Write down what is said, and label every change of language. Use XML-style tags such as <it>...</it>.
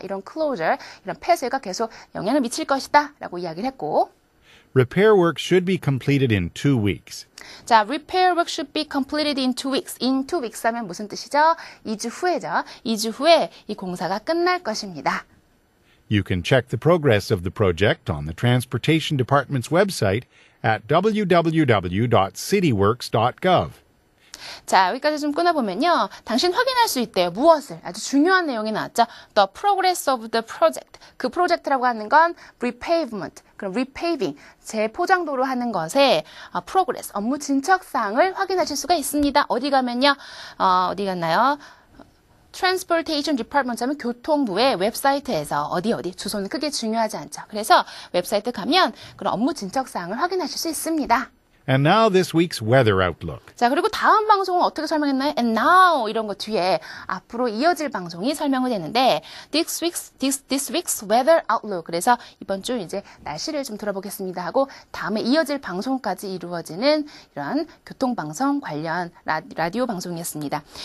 <ko>이런 closure, 이런 폐쇄가 계속 영향을 미칠 것이다. 라고 이야기를 했고</ko> <en>Repair work should be completed in 2 weeks. 자, repair work should be completed in 2 weeks. In 2 weeks</en> <ko>하면 무슨 뜻이죠? 2주 후에죠. 2주 후에 이 공사가 끝날 것입니다.</ko> <en>You can check the progress of the project on the Transportation Department's website at www.cityworks.gov.</en> <ko>자, 여기까지 좀 끊어보면요. 당신 확인할 수 있대요. 무엇을? 아주 중요한 내용이 나왔죠.</ko> <en>The progress of the project.</en> <ko>그 프로젝트라고 하는 건 repavement, 그럼 repaving, 재포장도로 하는 것에 progress, 업무 진척사항을 확인하실 수가 있습니다. 어디 가면요. 어디 갔나요? Transportation Department 하면 교통부의 웹사이트에서 어디 주소는 크게 중요하지 않죠. 그래서 웹사이트 가면 그런 업무 진척사항을 확인하실 수 있습니다.</ko> <en>And now this week's weather outlook.</en> <ko>자, 그리고 다음 방송은 어떻게 설명했나요?</ko> <en>And now</en> <ko>이런 거 뒤에 앞으로 이어질 방송이 설명이 되는데</ko> <en>this week's weather outlook.</en> <ko>그래서 이번 주 이제 날씨를 좀 들어보겠습니다 하고 다음에 이어질 방송까지 이루어지는 이런 교통방송 관련 라디오 방송이었습니다.</ko>